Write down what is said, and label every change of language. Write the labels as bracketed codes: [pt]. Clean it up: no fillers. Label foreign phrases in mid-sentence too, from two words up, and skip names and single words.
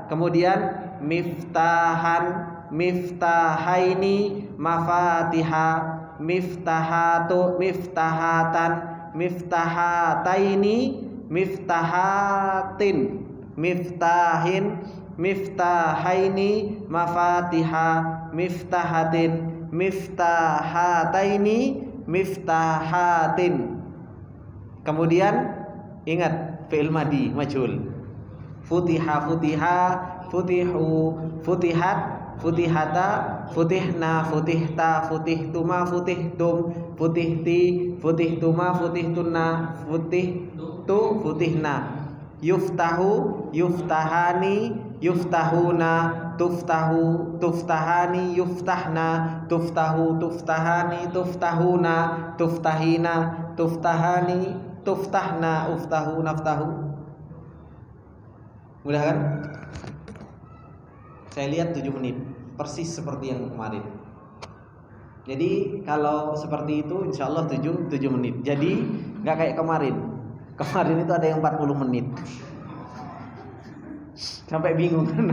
[ar] Kemudian مفتاحا، مفتاحين، مفاتيح، مفتاحة، مفتاحة، مفتاحتين، مفتاحة، مفتاح، مفتاحين، مفاتيح، مفتاحة، مفتاحتين، مفتاحة. [id] Kemudian ingat [ar] فعل ماضي مجهول. فتح، فتح, فتحوا، فتحت، فتحتا، فتحن، فتحت، فتحتما، فتحتم، فتحت، فتحتما، فتحتن، فتحت، فتحنا. يفتح، يفتحان، يفتحون، تفتح، تفتحان، يفتحن، تفتح، تفتحان، تفتحون، تفتحين، تفتحان، تفتحن، أفتح، نفتح. [id] Mudah kan? Saya lihat 7 menit, persis seperti yang kemarin. Jadi kalau seperti itu [ar] إن شاء الله [id] 7 menit. Jadi nggak kayak kemarin. Kemarin itu ada yang 40 menit. Sampai bingung kan.